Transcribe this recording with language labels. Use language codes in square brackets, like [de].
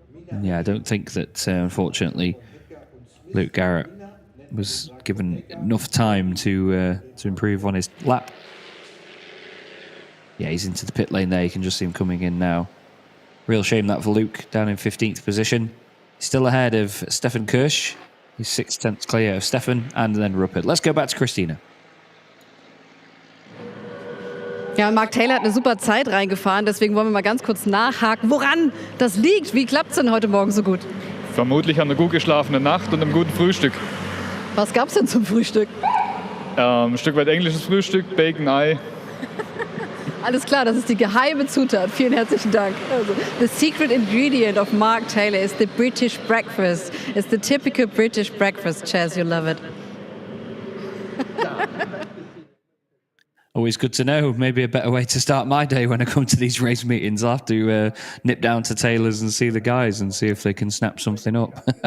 [en] And yeah, I don't think that, unfortunately, Luke Garrett was given enough time to improve on his lap. Yeah, he's into the pit lane there. You can just see him coming in now. Real shame that for Luke, down in 15th position. Still ahead of Stefan Kirsch. He's 6/10 clear of Stefan and then Ruppert. Let's go back to Christina. [de] Ja, und Mark Taylor hat eine super Zeit reingefahren, deswegen wollen wir mal ganz kurz nachhaken, woran das liegt. Wie klappt es denn heute Morgen so gut? Vermutlich an einer gut geschlafenen Nacht und einem guten Frühstück. Was gab es denn zum Frühstück? Ein Stück weit englisches Frühstück, Bacon, Ei. Alles klar, das ist die geheime Zutat. Vielen herzlichen Dank. [en] Also, the secret ingredient of Mark Taylor is the British breakfast. It's the typical British breakfast, Chaz. You love it. Always good to know. Maybe a better way to start my day when I come to these race meetings. I'll have to nip down to Taylor's and see the guys and see if they can snap something up.